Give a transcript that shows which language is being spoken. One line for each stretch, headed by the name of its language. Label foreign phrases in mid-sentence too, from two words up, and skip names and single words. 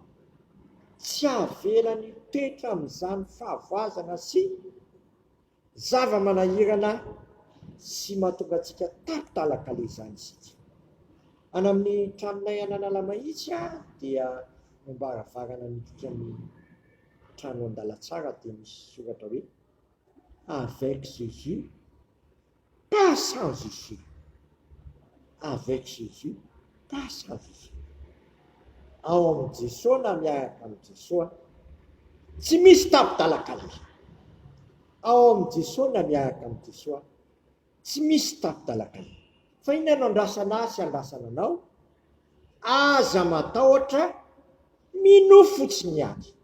Malagasy: Tsy avelany toetra amin'izany fahavoazana sy zava-manahirana sy mahatonga antsika tapitalaka le izany isika. Any amin'ny tranonay ananala mahitsy dia ambaravarana midika ny trano an-dalatsara dia misy soratra hoe
French: avec Jésus, pas sans Jésus. Avec Jésus, pas sans Jésus.
Malagasy: Ao amin'ny Jesosy na miaraka amin'ny Jesosy tsy misy tapitalaka le. Ao amin'ny Jesosy na miaraka amin'ny Jesosy tsy misy tapitalaka le. Fa inona no andrasana azy andrasana anao? Aza matahotra mino fotsiny ihany.